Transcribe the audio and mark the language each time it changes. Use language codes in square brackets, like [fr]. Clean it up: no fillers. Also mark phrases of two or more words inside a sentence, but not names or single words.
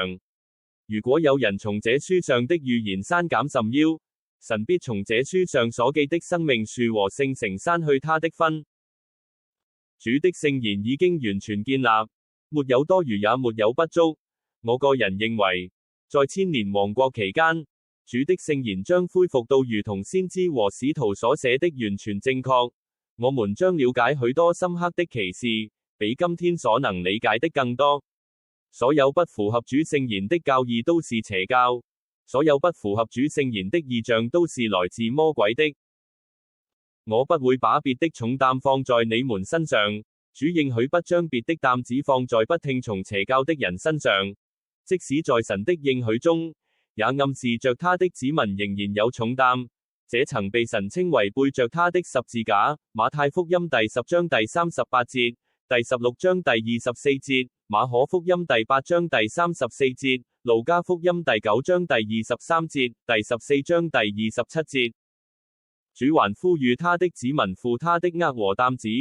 [zh] 如果有人從這書上的預言刪減甚腰，神必從這書上所記的生命樹和聖城刪去他的分。主的聖言已經完全建立，沒有多餘也沒有不足。我個人認為，在千年王國期間，主的聖言將恢復到如同先知和使徒所寫的完全正確。我們將了解許多深刻的奇事，比今天所能理解的更多。所有不符合主聖言的教義都是邪教，所有不符合主聖言的異象都是來自魔鬼的。我不會把別的重擔放在你們身上，主應許不將別的擔子放在不聽從邪教的人身上。即使在神的應許中，也暗示着他的子民仍然有重擔，這曾被神稱為背着他的十字架。馬太福音第10章第38節，第16章第24節，馬可福音第8章第34節，路加福音第9章第23節，第14章第27節。主還呼籲他的子民負他的軛和擔子。